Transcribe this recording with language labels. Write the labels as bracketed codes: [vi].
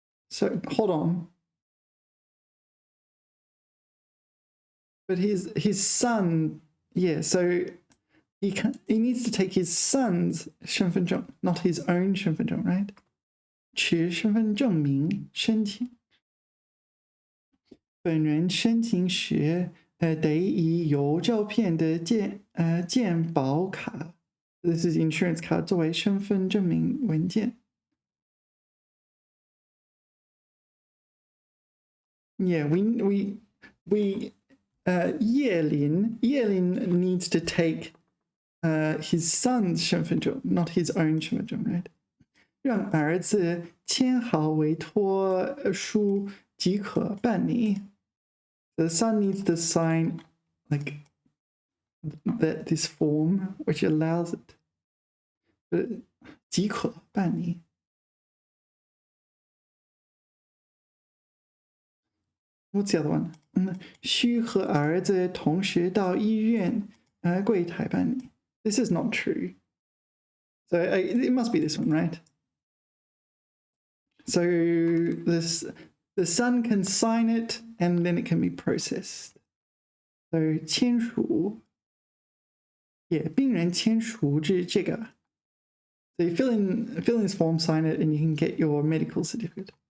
[en] So hold on. But his son, yeah, so he needs to take his son's 身份证, not his own 身份证, right? [zh] 持身份证明申请。本人申请时，得以邮照片的健保卡 ， [en] this is insurance card [zh] 作为身份证明文件。 [en] Yeah, we叶林 needs to take his son's 身份证 not his own 身份证 right? [zh] 让儿子签好委托书即可办理。 [en] The son needs to sign like this form which allows it. [zh] 即可办理。 [en] What's the other one? [zh] 需和儿子同时到医院柜台办理。 [en] This is not true. So it must be this one, right? So the son can sign it and then it can be processed. So 签署 yeah, [zh] 病人签署这个 [en] So you fill in this form, sign it, and you can get your medical certificate.